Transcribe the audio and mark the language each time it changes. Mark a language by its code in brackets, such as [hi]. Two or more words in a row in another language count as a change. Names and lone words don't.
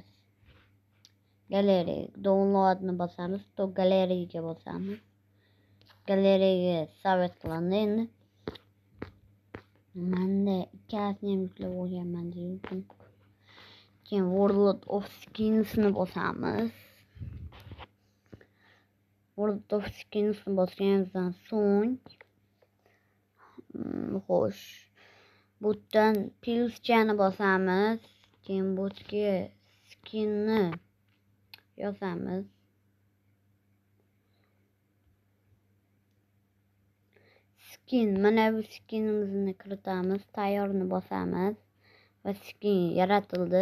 [uz] Galeriya downloadni bosamiz, to galeriyaga bosamiz. Galeriyaga savet qilindi. Endi menda ikkalasini ham yuklab olganman deyman. Keyin World of Skinsni bosamiz. World of Skinsni bosganimizdan so'ng xo'sh, bu yerdan plyuschani bosamiz. Keyin bu yerga skinni yozamiz. Skin, mana bu skinimizni kiritamiz, tayyorni bosamiz va skin yaratildi.